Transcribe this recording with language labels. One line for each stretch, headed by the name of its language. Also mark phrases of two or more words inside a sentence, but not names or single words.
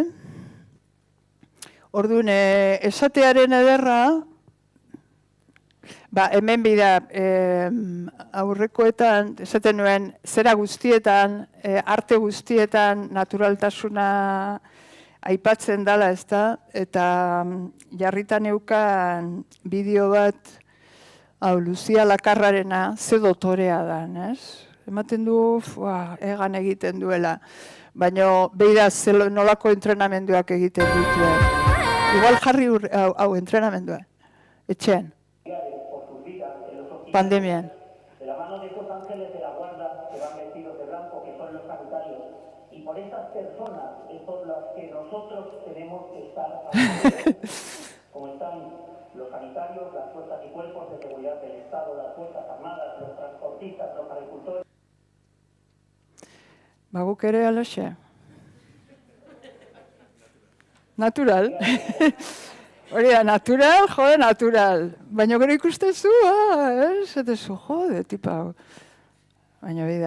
Basque: Orduan, esatearen ederra, hemen bida, aurrekoetan, esaten nuen, zera guztietan, arte guztietan, naturaltasuna aipatzen dela, ez da, eta jarritan eukan bideo bat, Lucia Lakarrarena, ze dotorea da, ez? Ematen du, egan egiten duela, baina beida nolako entrenamenduak egiten dituen. Igual jarri hau entrenamendua, etxean. Pandemian.
Spanish: De la mano de estos ángeles de la guarda que van vestidos de blanco, que son los sanitarios, y por estas personas son las que nosotros tenemos que estar como están los sanitarios, las fuerzas y cuerpos de seguridad del Estado, las fuerzas armadas, los transportistas, los agricultores.
Basque: Baguk ere alaxe. Natural. Hori da, natural, jode, natural. Baina gero ikustezu, esatezu, jode, tipa. Baina bida.